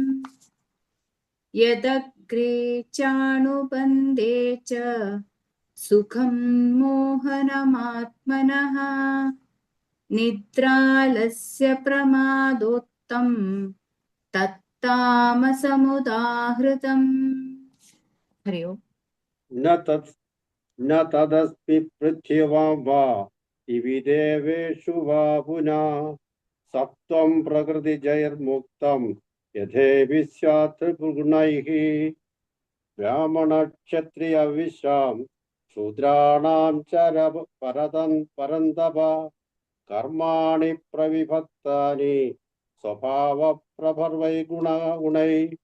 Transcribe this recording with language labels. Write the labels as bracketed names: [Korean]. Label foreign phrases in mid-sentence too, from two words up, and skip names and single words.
[Sanskrit] യദഗ്രേ ചാണുബന്ധേ ച സുഖം മോഹനമാത്മനഃ നിദ്രാലസ്യ പ്രമാദോത്തം തത്താമസമുദാഹൃതം. ഹരി ഓം. न तदस्ति पृथिवां वा दिवि देवेषु वा पुनः सत्त्वं प्रकृतिजैर्मुक्तं यथेभि स्यात् गुणैः. ब्राह्मणक्षत्रियविश्वां शूद्राणां च परन्तप कर्माणि प्रविभक्तानि स्वभावप्रभर्वै गुणैः.